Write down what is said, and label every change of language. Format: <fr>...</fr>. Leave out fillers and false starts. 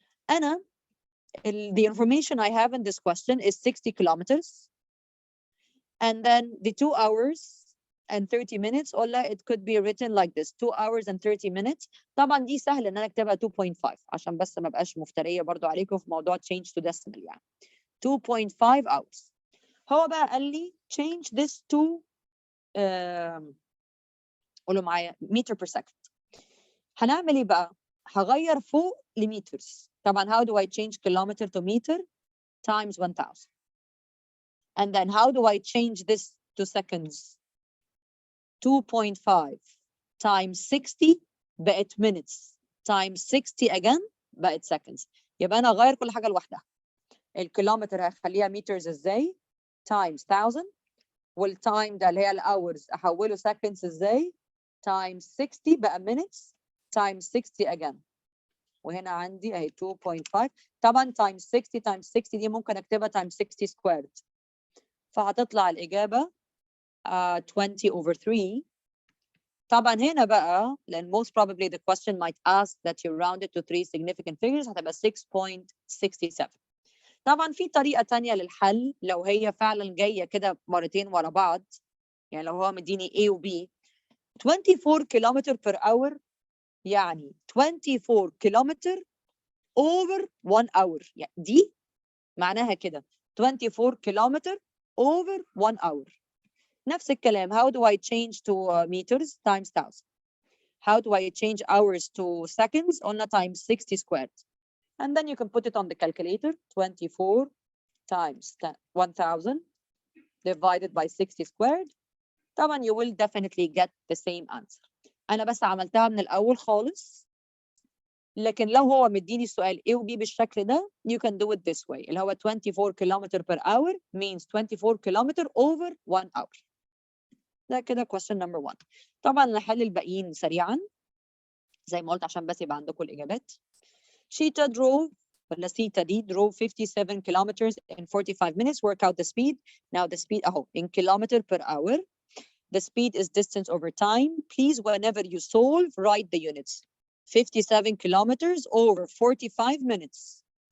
<ar>أنا</ar> <en>the information I have in this question is 60 kilometers, and then the 2 hours and 30 minutes,</en> <ar>ولا</ar> <en>it could be written like this 2 hours and 30 minutes.</en> <ar>طبعا دي سهل ان انا اكتبها 2.5 عشان بس ما بقاش مفتريه برضو عليكم في موضوع</ar> <en>change to decimal</en> <ar>يعني 2.5 hours. هو بقى قال لي</ar> <en>change this to</en> <ar>قولوا معايا</ar> <en>meter per second.</en> <ar>هنعمل ايه بقى؟ هغير فوق لمترز.</ar> <en>طبعا how do I change kilometer to meter times 1000. And then how do I change this to seconds? 2.5 times 60</en> <ar>بقت</ar> <en>minutes times 60 again بقت seconds.</en> <ar>يبقى انا اغير كل حاجه لوحدها. الكيلومتر هخليها meters ازاي؟</ar> <en>times 1000.</en> <ar>والتايم ده اللي هي الاورز احوله seconds ازاي؟</ar> <en>times 60</en> <ar>بقى</ar> <en>minutes times 60 again.</en> <ar>وهنا عندي اهي 2.5. طبعا</ar> <en>times 60 times 60</en> <ar>دي ممكن اكتبها</ar> <en>times 60 squared.</en> <ar>فهتطلع الاجابه 20 over 3. طبعا هنا بقى لان</ar> <en>most probably the question might ask that you round it to 3 significant figures</en> <ar>هتبقى</ar> <en>6.67.</en> <ar>طبعا في طريقه ثانيه للحل لو هي فعلا جايه كده مرتين ورا بعض، يعني لو هو مديني A و B 24 كيلومتر</ar> <en>per hour</en> <ar>يعني 24 كيلومتر</ar> <en>over 1 hour.</en> <ar>يعني دي معناها كده 24 كيلومتر</ar> <en>over 1 hour.</en> <ar>نفس الكلام</ar> <en>how do I change to meters times 1000. How do I change hours to seconds</en> <ar>قلنا</ar> <en>times 60 squared. And then you can put it on the calculator 24 times 1000 divided by 60 squared.</en> <ar>طبعا</ar> <en>you will definitely get the same answer.</en> <ar>أنا بس عملتها من الأول خالص، لكن لو هو مديني السؤال A و B بالشكل ده</ar> <en>you can do it this way</en> <ar>اللي هو</ar> <en>24 kilometer per hour means 24 kilometer over 1 hour.</en> <ar>ده كده</ar> <en>question number 1.</en> <ar>طبعا نحل الباقيين سريعا زي ما قلت عشان بس يبقى عندكم الإجابات.</ar> <en>شيتا drove</en> <ar>ولا سيتا دي</ar> <en>drove 57 kilometers in 45 minutes. Work out the speed. Now the speed</en> <ar>أهو</ar> <en>in kilometer per hour. The speed is distance over time. Please whenever you solve write the units. 57 kilometers over 45 minutes.</en>